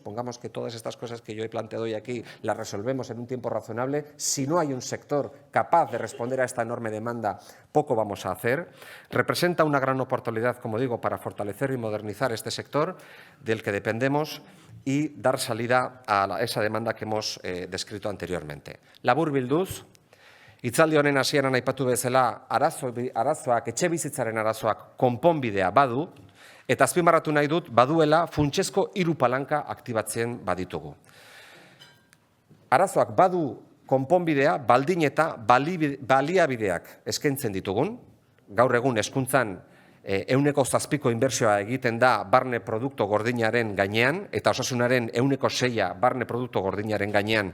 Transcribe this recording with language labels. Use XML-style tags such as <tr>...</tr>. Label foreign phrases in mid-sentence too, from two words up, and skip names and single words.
<es>Pongamos que todas estas cosas que yo he planteado hoy aquí las resolvemos en un tiempo razonable. Si no hay un sector capaz de responder a esta enorme demanda, poco vamos a hacer. Representa una gran oportunidad, como digo, para fortalecer y modernizar este sector del que dependemos y dar salida a esa demanda que hemos descrito anteriormente.</es> <eu>Laburbilduz, hitzaldi honen hasieran aipatu bezala, arazoak, etxebizitzaren arazoak konponbidea badu, eta azpimarratu nahi dut, baduela funtsezko 3 palanka aktibatzen baditugu. Arazoak badu konponbidea, baldin eta baliabideak eskaintzen ditugun, gaur egun hezkuntzan 7% inbertsioa egiten da barne produktu gordinaren gainean, eta osasunaren 6% barne produktu gordinaren gainean.</eu>